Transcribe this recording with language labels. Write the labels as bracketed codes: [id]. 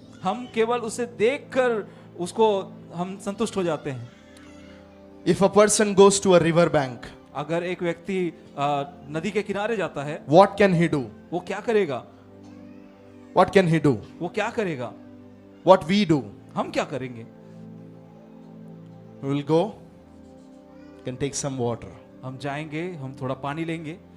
[hi] हम केवल उसे देखकर उसको हम संतुष्ट हो जाते हैं। [en] If a person goes to a river bank, [hi] अगर एक व्यक्ति नदी के किनारे जाता है, [en] what can he do? [hi] वो क्या करेगा? [en] What can he do? [hi] वो क्या करेगा? [en] What we do? [hi] हम क्या करेंगे? [en] We will go, can take some water, [hi] हम जाएंगे, हम थोड़ा पानी लेंगे,